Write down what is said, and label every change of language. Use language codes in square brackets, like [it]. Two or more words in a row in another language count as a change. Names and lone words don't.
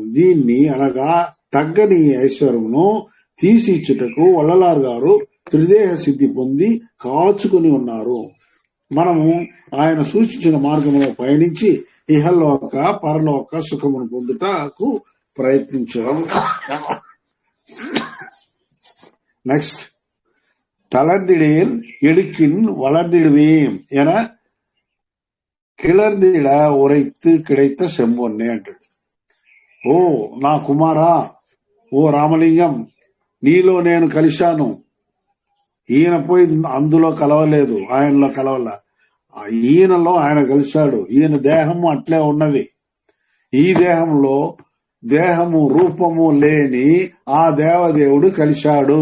[te] దీన్ని అనగా తగ్గని ఐశ్వర్యమును తీసి ఇచ్చుటకు వల్లలారు గారు త్రిదేహ సిద్ధి పొంది కాచుకుని ఉన్నారు. మనము ఆయన సూచించిన మార్గంలో పయనించి ఇహలోక పరలోక సుఖమును పొందుటకు ప్రయత్నించడం. నెక్స్ట్, [ta] தளர்ந்திடேல் எடுக்கின் வளர்ந்திடுவேம் என கிளர்ந்திட உரைத்து கிடைத்த செம்பொன்னே అంటాడు. [te] ఓ నా కుమారా, ఓ రామలింగం, నీలో నేను కలిశాను. ఈయన పోయి అందులో కలవలేదు, ఆయనలో కలవల. ఈయనలో ఆయన కలిశాడు. ఈయన దేహము అట్లే ఉన్నది. ఈ దేహంలో దేహము రూపము లేని ఆ దేవదేవుడు కలిశాడు.